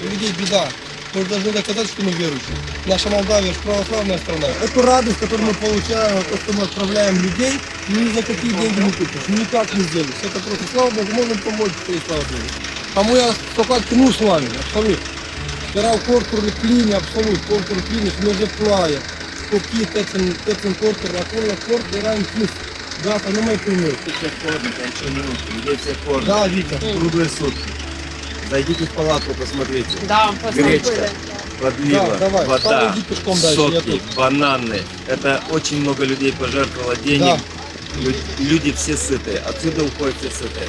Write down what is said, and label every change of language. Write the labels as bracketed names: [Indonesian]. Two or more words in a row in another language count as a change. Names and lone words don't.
[Russian] У людей беда. Мы должны доказать, что мы верующие. Наша Молдавия же православная страна. Эту радость, которую мы получаем, то, что мы отправляем людей, ни за какие деньги не купишь, никак не сделаешь. Это просто, слава Богу, можем помочь, и слава Богу. А мы только клянусь с вами, абсолютно. [Romanian] Era corturile pline, absolut, corturi pline și merge ploaie. Copiii toți în corturi, acolo la cort era închis. Gata, nu mai primești. [Russian] Все кормят, ничего не нужно, людей все кормят. [Romanian] Da, Vita. [Russian] Круглые сутки. Зайдите в палатку, посмотрите. [Romanian] Da, [Russian] Гречка, подлива, Да, давай. вода, Там иди пешком дальше, я соки, тут. бананы. Это очень много людей пожертвовало денег. Люди все сытые, отсюда уходят все сытые.